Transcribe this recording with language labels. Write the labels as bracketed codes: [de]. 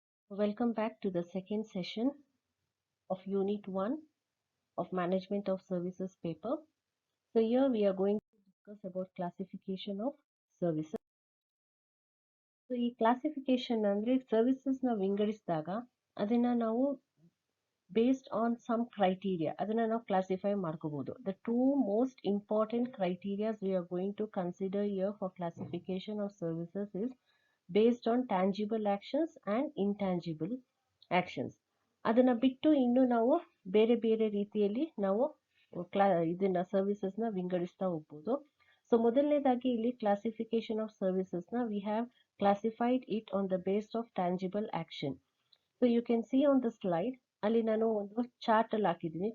[en] Welcome back to the second session of Unit 1 of Management of Services paper. So here we are going to discuss about classification of services. [kn] So ಈ classification ಅಂದ್ರೆ services ನ ವಿಂಗಡಿಸಿದಾಗ ಅದನ್ನ ನಾವು [en] based on some criteria [kn] ಅದನ್ನ ನಾವು classify ಮಾಡ್ಕೋಬಹುದು. [en] The two most important criteria we are going to consider here for classification of services is based on tangible actions and intangible actions. [kn] ಅದನ್ನ ಬಿಟ್ಟು ಇನ್ನು ನಾವು ಬೇರೆ ಬೇರೆ ರೀತಿಯಲ್ಲಿ ನಾವು ಇದನ್ನ ಸರ್ವಿಸಸ್ ನ ವಿಂಗಡಿಸ್ತಾ ಹೋಗ್ಬೋದು. [en] so [kn] ಮೊದಲನೇದಾಗಿ ಇಲ್ಲಿ [en] Classification of services ನ we have classified it on the base of tangible action. So you can see on the slide [kn] ಅಲ್ಲಿ ನಾನು ಒಂದು ಚಾರ್ಟ್ ಅಲ್ಲಿ ಹಾಕಿದ್ದೀನಿ.